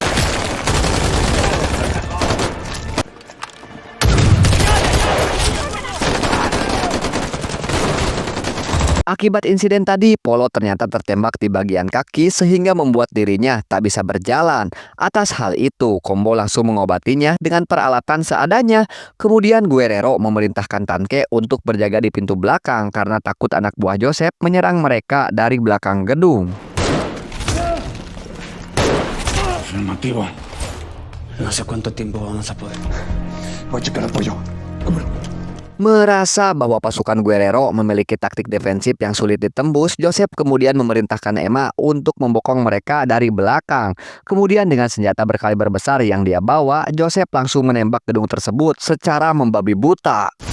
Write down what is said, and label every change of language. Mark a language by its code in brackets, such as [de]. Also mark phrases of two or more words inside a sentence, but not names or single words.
[id] Akibat insiden tadi, Polo ternyata tertembak di bagian kaki sehingga membuat dirinya tak bisa berjalan. Atas hal itu, Combo langsung mengobatinya dengan peralatan seadanya. Kemudian Guerrero memerintahkan Tanke untuk berjaga di pintu belakang karena takut anak buah Joseph menyerang mereka dari belakang gedung. [es] Afirmativo. No sé cuánto tiempo vamos a poder. Voy a checar apoyo. [id] Merasa bahwa pasukan Guerrero memiliki taktik defensif yang sulit ditembus, Joseph kemudian memerintahkan Emma untuk membokong mereka dari belakang. Kemudian dengan senjata berkaliber besar yang dia bawa, Joseph langsung menembak gedung tersebut secara membabi buta.